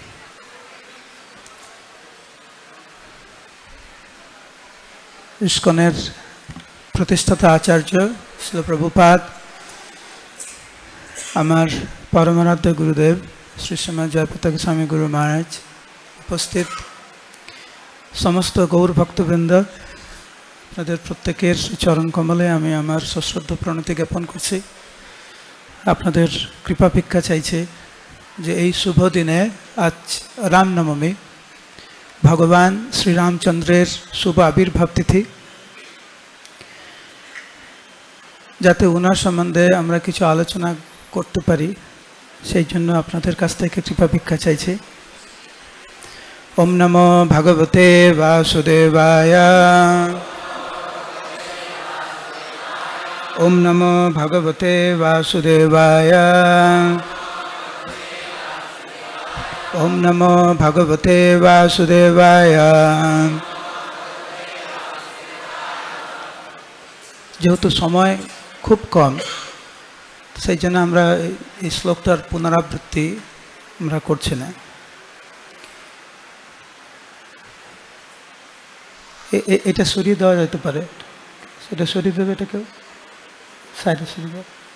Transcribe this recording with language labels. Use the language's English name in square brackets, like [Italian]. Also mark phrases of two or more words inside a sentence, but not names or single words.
[Bangla] ইস্কনের প্রতিষ্ঠাতা আচার্য শ্রীল প্রভুপাদ, আমার পরমারাধ্য গুরুদেব শ্রী শ্রীমদ জয়পতাকা স্বামী গুরু মহারাজ, উপস্থিত সমস্ত গৌর ভক্তবৃন্দ, আপনাদের প্রত্যেকের চরণ কমলে আমি আমার সশ্রদ্ধ প্রণতি জ্ঞাপন করছি। আপনাদের কৃপা ভিক্ষা চাইছে যে এই শুভ দিনে আজ রামনবমী, ভগবান শ্রী রামচন্দ্রের শুভ আবির্ভাব তিথি, যাতে ওনার সম্বন্ধে আমরা কিছু আলোচনা করতে পারি সেই জন্য আপনাদের কাছ থেকে কৃপা ভিক্ষা চাইছি। [Sanskrit] ओम नमो भगवते वासुदेवाय, ओम नमो भगवते वासुदेवाय, ओम नमो भगवते वासुदेवाय। [Bangla] जेहेतु समय খুব কম, সেই জন্য আমরা এই শ্লোকটার পুনরাবৃত্তি আমরা করছি না। এটা সরিয়ে দেওয়া যেতে পারে, সেটা সরিয়ে দেবে, এটা কেউ সাইডে সরিয়ে দেবে।